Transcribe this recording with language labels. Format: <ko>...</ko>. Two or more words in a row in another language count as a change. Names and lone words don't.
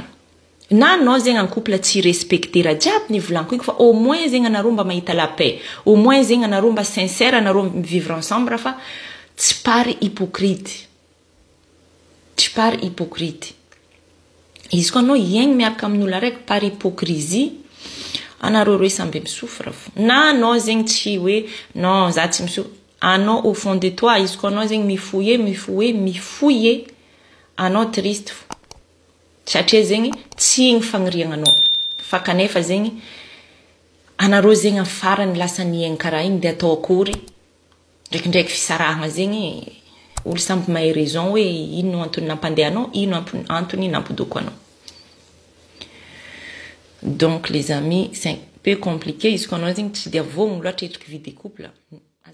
<mg>Na anao zegny en couple tsy respecter raha jiaby nivolaniko igny fa</mg> <fr>au moins</fr> <mg>zegny anareo mba mahita</mg> <fr>la paix. Au moins</fr> <mg>zegny anareo mba sincère, anareo</mg> <fr>vivre ensemble</fr> <mg>fa tsy pary hypocrite. Izy koa anao iaigny miaraka amin'olo araiky</mg> <fr>par hypocrisie,</fr> <mg>anareo roe samby misofra fo. Na anao zegny tsy hoe non, za tsy misofra.</mg> <fr>Anao au fond de toi,</fr> <mg>izy koa anao zegny mifouiller, anao triste fo. Satria zegny tsy igny fagniriagna anao. Fa kanefa zegny anareo zegny amin'ny farany lasa niaigny karaha igny de atao akory. Ndraikindraiky fisarahagna zegny olo samby mahay raison hoe ino antony nampandeha anao, ino antony nampidoko anao.</mg> <fr>Donc les amis, c'est un peu compliqué</fr> <mg>izy koa anao zegny tsy dia voagno loatra hitriky</mg> <fr>vie de couple.</fr>